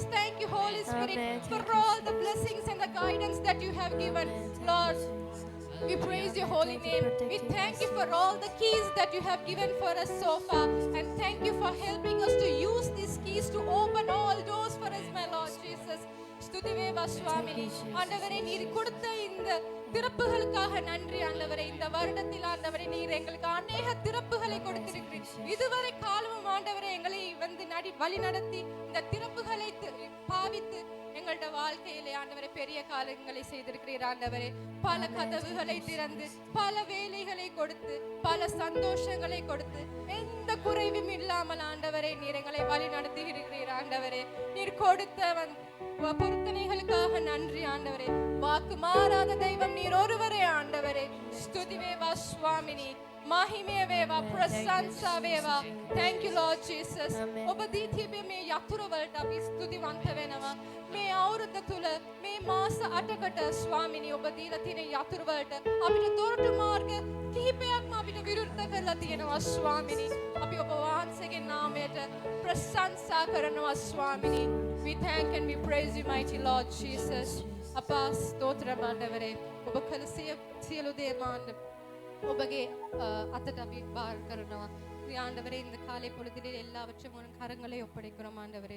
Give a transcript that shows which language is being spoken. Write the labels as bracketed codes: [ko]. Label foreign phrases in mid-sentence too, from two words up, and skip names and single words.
[en] Thank you, Holy Spirit, for all the blessings and the guidance that you have given, Lord. We praise your holy name. We thank you for all the keys that you have given for us so far. And thank you for helping us to use these keys to open all doors for us, my Lord Jesus. [si] ස්තුතිවේවා ස්වාමිනී. [ta] ஆண்டவரே, நீர் கொடுத்த இந்த திறப்புகளுக்காக நன்றி ஆண்டவரே. இந்த வருடத்தில் ஆண்டவரே, நீர் எங்களுக்கு அநேக திறப்புகளை கொடுத்திருக்கிறீர். இதுவரை காலமும் ஆண்டவரே எங்களை வழி நடத்தி இந்த திறப்புகளை பாவித்து எங்களுடைய வாழ்க்கையிலே ஆண்டவரே பெரிய காரியங்களை செய்திருக்கிறீர் ஆண்டவரே. பல கதவுகளை திறந்து, பல வேலைகளை கொடுத்து, பல சந்தோஷங்களை கொடுத்து, எந்த குறைவும் இல்லாமல் ஆண்டவரே நீர் எங்களை வழி நடத்தி இருக்கிறீர் ஆண்டவரே. நீர் கொடுத்த பொருத்தனைகளுக்காக நன்றி ஆண்டவரே. வாக்கு மாறாத தெய்வம் நீர் ஒருவரே ஆண்டவரே. [si] ස්තුතිවේවා ස්වාමිනී. මහිමය වේවා, ප්‍රශංසා වේවා. [en] Thank you Lord Jesus. [si] ඔබ දී තිබේ මේ යතුරු වලට අපි ස්තුතිවන්ත වෙනවා. මේ අවුරුද්ද තුල මේ මාස 8කට ස්වාමිනී ඔබ දීලා තියෙන යතුරු වලට අපිට දොරටු මාර්ග කිහිපයක්ම අපිට විරුද්ධ කරලා තියෙනවා ස්වාමිනී. අපි ඔබ වහන්සේගේ නාමයට ප්‍රශංසා කරනවා ස්වාමිනී. [en] We thank and we praise you mighty Lord Jesus. [ta] அப்பா ஸ்தோத்திரம் ආண்டவரே. [si] ඔබ කළ සියලු දේ ඔබගේ අතට අපි බාර කරනවා. [ta] ஆண்டவரே, இந்த காலை பொழுதிலே எல்லாவற்றையும் உன் கரங்களை ஒப்படைக்கிறோம் ஆண்டவரே.